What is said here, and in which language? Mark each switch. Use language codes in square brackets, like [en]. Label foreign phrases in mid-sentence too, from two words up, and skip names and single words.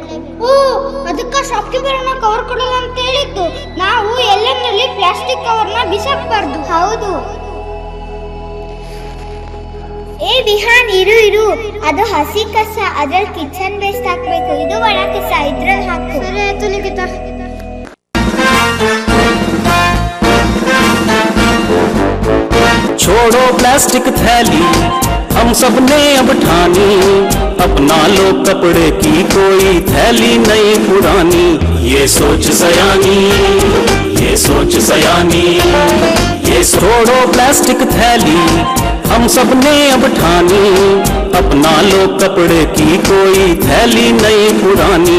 [kn] ಓ ಅದಕ್ಕೆ ಶಾಪ್ಕೀಪರ್ನ ಕವರ್ ಕೊಡಲ್ಲ ಅಂತ ಹೇಳಿದ್ದು, ನಾವು ಎಲ್ಲೆಂದರಲ್ಲಿ ಪ್ಲಾಸ್ಟಿಕ್ ಕವರ್ನ ಬಿಸಾಕಬಾರ್ದು। ಹೌದು। ಏ ವಿಹಾನ್ ಇರು ಇರು, ಅದು ಹಸಿ ಕಸ, ಅದ್ರಲ್ಲಿ [en] kitchen waste [kn] ಹಾಕ್ಬೇಕು, ಇದು ಒಣ ಕಸ, ಇದ್ರಲ್ಲಿ ಹಾಕು। ಸರಿ ಆಯ್ತು ನಿಖಿತಾ। [hi] छोड़ो प्लास्टिक थैली, हम सब ने अब ठानी, अपना लो कपड़े की कोई थैली नहीं पुरानी। ये सोच सयानी, ये सोच सयानी, ये छोड़ो प्लास्टिक थैली, हम सब ने अब ठानी, अपना लो कपड़े की कोई थैली नहीं पुरानी।